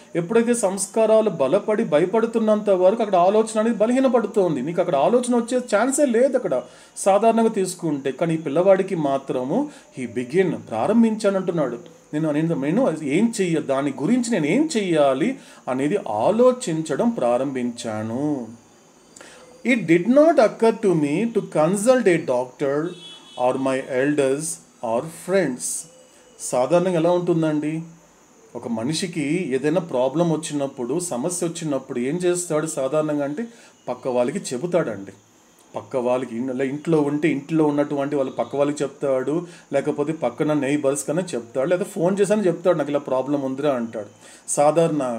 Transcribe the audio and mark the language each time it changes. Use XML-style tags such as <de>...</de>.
<te>ఎప్పుడైతే సంస్కారాలు బలపడి భయపడుతున్నంత వరకు అక్కడ ఆలోచన అనేది బలహీనపడుతోంది. నీకు అక్కడ ఆలోచన వచ్చే ఛాన్సే లేదు అక్కడ సాధారణంగా తీసుకుంటే. కానీ ఈ పిల్లవాడికి మాత్రము ప్రారంభించానంటున్నాడు. నేను ఏం దాని గురించి నేను ఏం చెయ్యాలి అనేది ఆలోచించడం ప్రారంభించాను.</te> <en>It did not occur to me to consult a doctor or my elders or friends.</en> <te>సాధారణంగా ఎలా ఉంటుందండి, ఒక మనిషికి ఏదైనా ప్రాబ్లం వచ్చినప్పుడు, సమస్య వచ్చినప్పుడు ఏం చేస్తాడు సాధారణంగా అంటే పక్క వాళ్ళకి చెబుతాడండి. పక్క వాళ్ళకి ఇంట్లో ఉంటే ఇంట్లో ఉన్నటువంటి వాళ్ళు పక్క వాళ్ళకి చెప్తాడు, లేకపోతే పక్కన నైబర్స్ కన్నా చెప్తాడు, లేదా ఫోన్ చేశాను చెప్తాడు నాకు ఇలా ప్రాబ్లం ఉందిరా అంటాడు సాధారణ.</te>